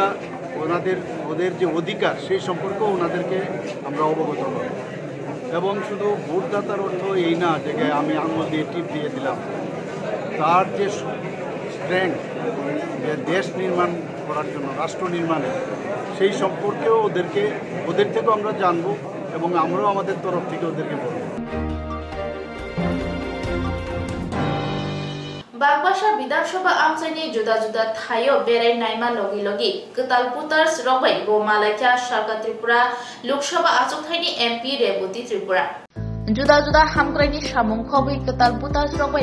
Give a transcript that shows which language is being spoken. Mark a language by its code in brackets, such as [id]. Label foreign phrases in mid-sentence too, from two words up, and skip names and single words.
[bn] ওদের যে অধিকার সেই সম্পর্কেও ওনাদেরকে আমরা অবগত করব এবং শুধু ভোটদাতার অর্থ এই না যে আমি আঙুল দিয়ে টিপ দিয়ে দিলাম তার যে স্ট্রেংথ যে দেশ নির্মাণ করার জন্য রাষ্ট্র নির্মাণে সেই সম্পর্কেও ওদের থেকেও আমরা জানবো এবং আমরাও আমাদের তরফ থেকে ওদেরকে বলবো [trp] Bagbasa Bidansabha Amsaini Juda Juda Thayo Berai Naima Logi Logi Ketal Putars Robai Bo Malakya Sarkar Tripura Lok Sabha Achuk Thaini MP Rebuti Tripura Juda Juda Hamkraini Samung Khobi Ketal Putars Robai